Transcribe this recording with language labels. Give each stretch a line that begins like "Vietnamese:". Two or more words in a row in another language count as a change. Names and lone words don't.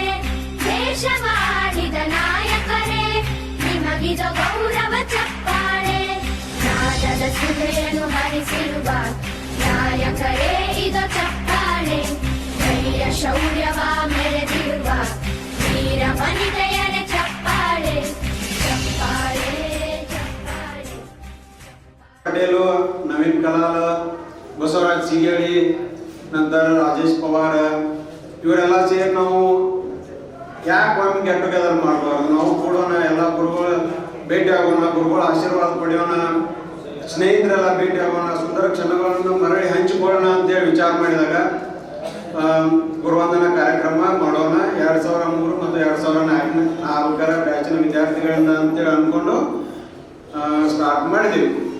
Kannada: ದೇಶವಾಳಿದ ನಾಯಕರೇ ನಿಮಗಿದು ಗೌರವ ಚಪ್ಪಾಳೆ. ನಾದದ ಸುಧೆಯನ್ನು ಹರಿಸಿರುವ ನಾಯಕರೇ ಇದು ಚಪ್ಪಾಳೆ. ಧೈರ್ಯ ಶೌರ್ಯವ ಮೆರೆದಿರುವ ವೀರ ವನಿತೆಯರೇ ಚಪ್ಪಾಳೆ. ಚಪ್ಪಾಳೆ ಚಪ್ಪಾಳೆ. पटेल, नवीन कलाल, बसवराज सिगेळी, नंतर राजेश पवार ಇವರೆಲ್ಲ ಸೇರಿ ನಾವು ಯಾಕೆ ಒಮ್ಮೆ
English: get together
Kannada: ಮಾಡಬಾರ್ದು? ನಾವು ಕೂಡೋಣ, ಎಲ್ಲ ಗುರುಗಳು ಭೇಟಿ ಆಗೋಣ, ಗುರುಗಳ ಆಶೀರ್ವಾದ ಪಡೆಯೋಣ, ಸ್ನೇಹಿತರೆಲ್ಲ ಭೇಟಿ ಆಗೋಣ, ಸುಂದರ ಕ್ಷಣಗಳನ್ನು ಮರಳಿ ಹಂಚಿಕೊಳ್ಳೋಣ ಅಂತೇಳಿ ವಿಚಾರ ಮಾಡಿದಾಗ ಗುರುವಂದನಾ ಕಾರ್ಯಕ್ರಮ ಮಾಡೋಣ 2003 ಮತ್ತು 2004 ಬ್ಯಾಚಿನ ವಿದ್ಯಾರ್ಥಿಗಳಿಂದ ಅಂತೇಳಿ ಅಂದ್ಕೊಂಡು ಸ್ಟಾರ್ಟ್ ಮಾಡಿದ್ದೀವಿ.